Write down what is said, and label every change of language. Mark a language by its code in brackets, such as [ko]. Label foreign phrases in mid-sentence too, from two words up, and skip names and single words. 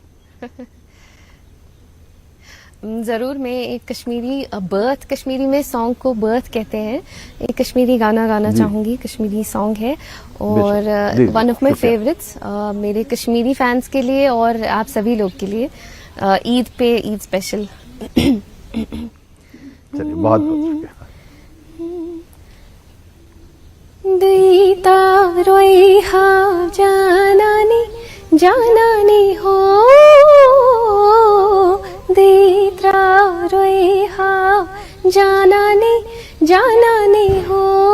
[hi] ज़रूर, मैं एक कश्मीरी में सॉन्ग को बर्थ कहते हैं, एक कश्मीरी गाना गाना चाहूँगी। कश्मीरी सॉन्ग है और [en] one of my favourites [hi] मेरे कश्मीरी फैंस के लिए और आप सभी लोग के लिए, ईद पे ईद स्पेशल। चलिए, बहुत बहुत [ks] दीता रोई हा जानानी हो, दीता रोई हा जानानी हो, जानानी हो,